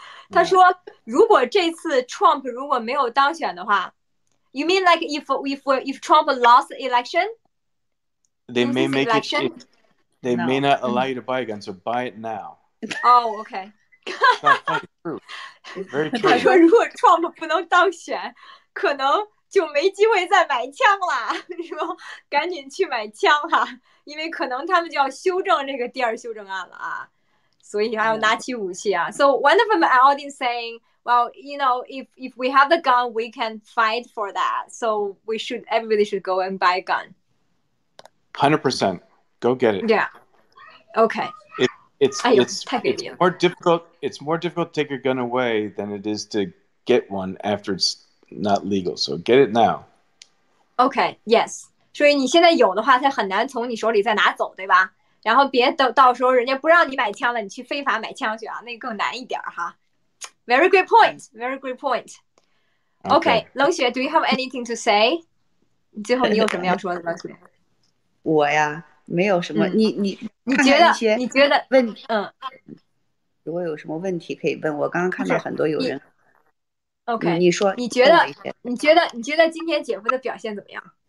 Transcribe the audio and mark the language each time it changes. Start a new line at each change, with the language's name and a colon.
Chinese: 他说，如果这次 Trump 如果没有当选的话 ，
English: You mean like if Trump lost the election? They may make it. They may not allow you to buy a gun, so buy it now. Oh, okay. True. Very true.
Chinese: 他说，如果 Trump 不能当选，可能就没机会再买枪了。说赶紧去买枪哈，因为可能他们就要修正这个第二修正案了啊，所以还要拿起武器啊。
English: So one of them audience saying, well, if we have the gun, we can fight for that. So everybody should go and buy a gun. 100%. Go get it. Yeah. Okay. It's more difficult. It's more difficult to take your gun away than it is to get one after it's not legal. So get it now. Okay. Yes.
Chinese: 所以你现在有的话，它很难从你手里再拿走，对吧？然后别到时候人家不让你买枪了，你去非法买枪去啊，那更难一点哈。
English: Very great point. Very great point. Okay. 冷雪 ，Do you have anything to say?
Chinese: 最后你有什么要说的，冷雪？我呀。没有什么，你觉得问如果有什么问题可以问我。刚刚看到很多有人。 OK，你说，你觉得今天姐夫的表现怎么样？